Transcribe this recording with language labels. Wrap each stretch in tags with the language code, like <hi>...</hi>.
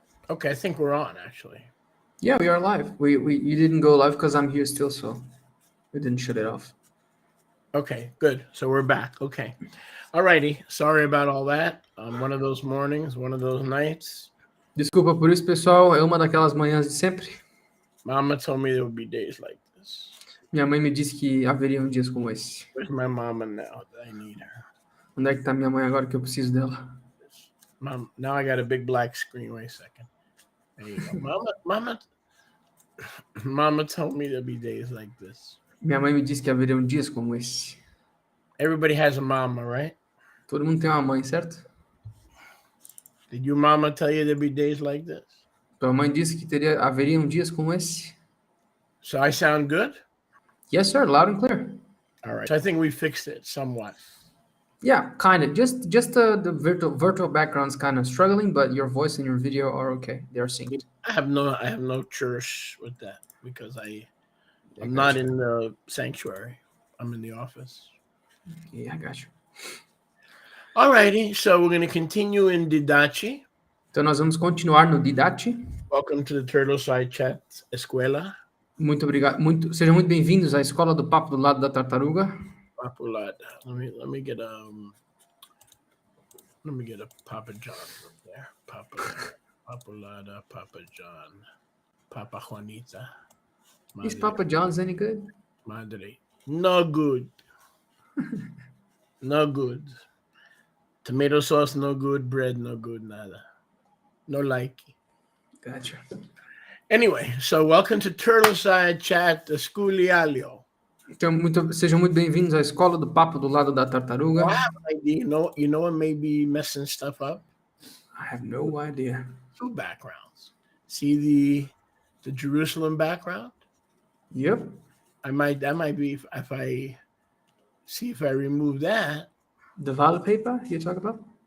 <en>Okay, I think we're on actually. Yeah, we are live. You didn't go live because I'm here still, so we didn't shut it off. Okay, good. So we're back. Okay. Alrighty. Sorry about all that. One of those mornings, one of those nights.</en> <pt>Desculpa por isso, pessoal. É uma daquelas manhãs de sempre.</pt> <en>Mama told me there would be days like this.</en> <pt>Minha mãe me disse que haveriam dias como esse.</pt> <en>Where's my mama now? I need her.</en> <pt>Onde é que tá minha mãe agora que eu preciso dela?</pt> <en>Mom, now I got a big black screen. Wait a second. There you go. Mama told me there'd be days like this.</en> <pt>Minha mãe me disse que haveriam dias como esse.</pt> <en>Everybody has a mama, right?</en> <pt>Todo mundo tem uma mãe, certo?</pt> <en>Did your mama tell you there'd be days like this?</en> <pt>Tua mãe disse que haveriam dias como esse.</pt> <en>So I sound good? Yes, sir. Loud and clear. All right. So I think we fixed it somewhat. Yeah, kind of. Just the virtual background's kind of struggling, but your voice and your video are okay. They are synced. I have no church with that because I'm not in the sanctuary. I'm in the office. Okay, I got you. Alrighty, so we're going to continue in Didache.</en> <pt>Então, nós vamos continuar no Didate.</pt> <en>Welcome to the Turtleside Chat Escuela.</en> <pt>Muito obrigado. Sejam muito bem-vindos à Escola do Papo do Lado da Tartaruga. Papulada.</pt> <en>Let me get a Papa John up there. Papulada, Papa John, Papa Juanita. Is Papa John's any good? Madre. No good. No good. Tomato sauce, no good. Bread, no good. Nada. No like. Gotcha. Anyway, so welcome to Turtleside Chat Esculialio.</en> <pt>Então, sejam muito bem-vindos à Escola do Papo do Lado da Tartaruga.</pt> <en>I have an idea. You know what may be messing stuff up? I have no idea. Two backgrounds. See the Jerusalem background? Yep. That might be if I see if I remove that. The wallpaper you talk about?</en>